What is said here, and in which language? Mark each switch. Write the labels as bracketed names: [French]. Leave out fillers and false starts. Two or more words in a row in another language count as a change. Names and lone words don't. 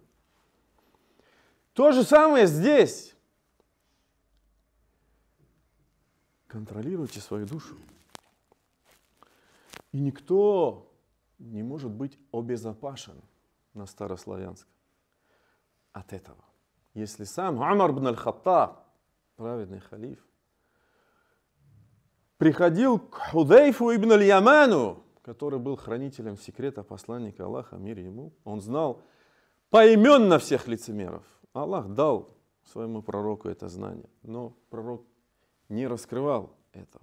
[Russian] То же самое здесь. Контролируйте свою душу. И никто не может быть обезопасен на старославянском от этого. Если сам Умар ибн аль-Хаттаб, праведный халиф, приходил к Худайфу ибн аль-Яману, который был хранителем секрета посланника Аллаха, мир ему, он знал поименно всех лицемеров. Аллах дал своему пророку это знание, но пророк не раскрывал этого.